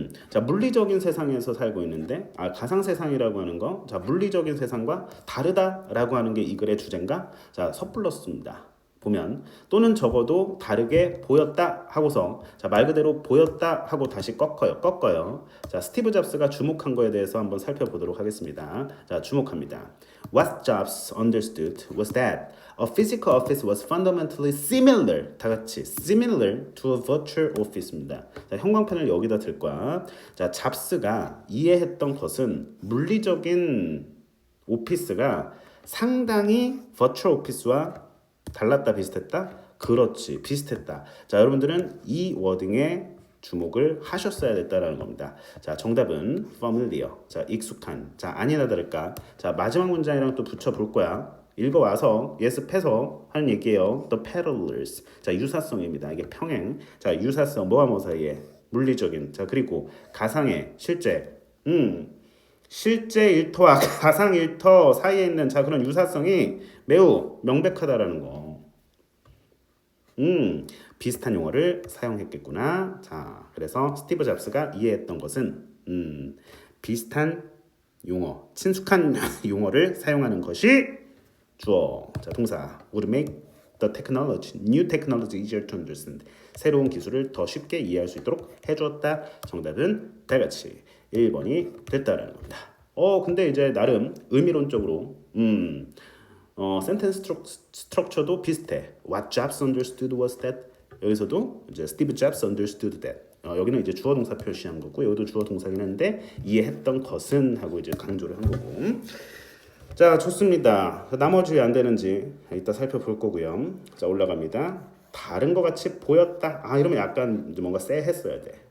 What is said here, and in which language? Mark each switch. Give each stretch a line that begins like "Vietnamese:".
Korean: 자 물리적인 세상에서 살고 있는데 가상 세상이라고 하는 거, 자 물리적인 세상과 다르다라고 하는 게 이 글의 주제인가? 자 섣불렀습니다. 보면 또는 적어도 다르게 보였다 하고서 자 말 그대로 보였다 하고 다시 꺾어요. 자 스티브 잡스가 주목한 거에 대해서 한번 살펴보도록 하겠습니다. 자 주목합니다.
English: What Jobs understood was that a physical office was fundamentally similar
Korean: 다 같이
English: similar to a virtual office입니다.
Korean: 자 형광펜을 여기다 들 거야. 자 잡스가 이해했던 것은 물리적인 오피스가 상당히 virtual 오피스와 달랐다 비슷했다? 그렇지 비슷했다. 자 여러분들은 이 워딩에 주목을 하셨어야 됐다라는 겁니다. 자 정답은 familiar. 자 익숙한. 자 아니나 다를까. 자 마지막 문장이랑 또 붙여 볼 거야. 읽어와서 예습해서 하는 얘기예요.
English: The parallels.
Korean: 자 유사성입니다. 이게 평행. 자 유사성 뭐와 뭐 사이에 물리적인. 자 그리고 가상의 실제. 실제 일터와 가상 일터 사이에 있는 자 그런 유사성이 매우 명백하다라는 거. 비슷한 용어를 사용했겠구나. 자, 그래서 스티브 잡스가 이해했던 것은 비슷한 용어, 친숙한 용어를 사용하는 것이 주어. 자, 동사
English: would make the technology, new technology easier to understand.
Korean: 새로운 기술을 더 쉽게 이해할 수 있도록 해주었다. 정답은 다같이 1번이 됐다라는 겁니다. 근데 이제 나름 의미론적으로 센텐스 스트럭처도 비슷해.
English: What Jobs understood was that.
Korean: 여기서도 이제
English: Steve Jobs understood that.
Korean: 여기는 이제 주어 동사 표시한 거고 여기도 주어 동사긴 한데 이해했던 것은 하고 이제 강조를 한 거고. 자 좋습니다. 나머지 왜 안 되는지 이따 살펴볼 거고요. 자 올라갑니다. 다른 것 같이 보였다. 이러면 약간 뭔가 쎄했어야 돼.